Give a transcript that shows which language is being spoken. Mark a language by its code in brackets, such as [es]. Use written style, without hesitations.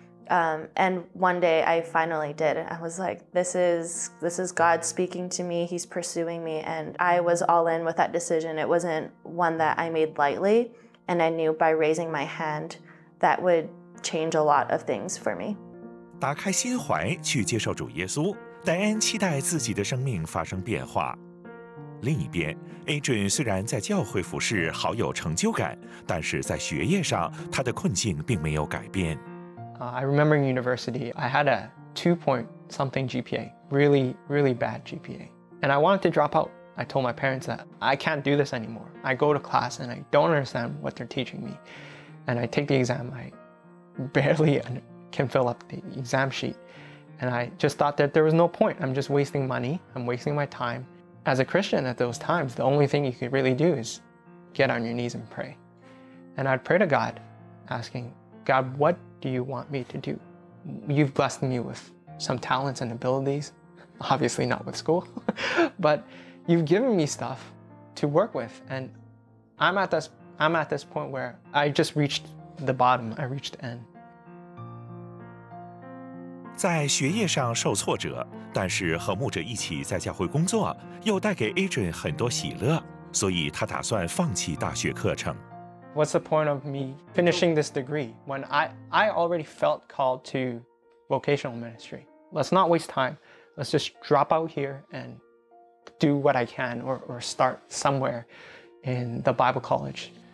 [en] And one day I finally did. I was like, this is God speaking to me. He's pursuing me. And I was all in with that decision. It wasn't one that I made lightly. And I knew by raising my hand, that would change a lot of things for me. [zh] 打开心怀去接受主耶稣，戴安期待自己的生命发生变化。另一边 ，Adrian 虽然在教会服侍好有成就感，但是在学业上，他的困境并没有改变。 [en] I remember in university, I had a 2-point-something GPA, really, really bad GPA. And I wanted to drop out. I told my parents that I can't do this anymore. I go to class and I don't understand what they're teaching me. And I take the exam, I barely can fill up the exam sheet. And I just thought that there was no point. I'm just wasting money. I'm wasting my time. As a Christian at those times, the only thing you could really do is get on your knees and pray. And I'd pray to God, asking, God, what do you want me to do? You've blessed me with some talents and abilities, obviously not with school, but you've given me stuff to work with. And I'm at this point where I just reached the bottom. I reached the end. [zh] 在学业上受挫折，但是和牧者一起在教会工作，又带给 Adrian 很多喜乐，所以他打算放弃大学课程。 [en] What's the point of me finishing this degree when I already felt called to vocational ministry? Let's not waste time. Let's just drop out here and do what I can or start somewhere in the Bible college.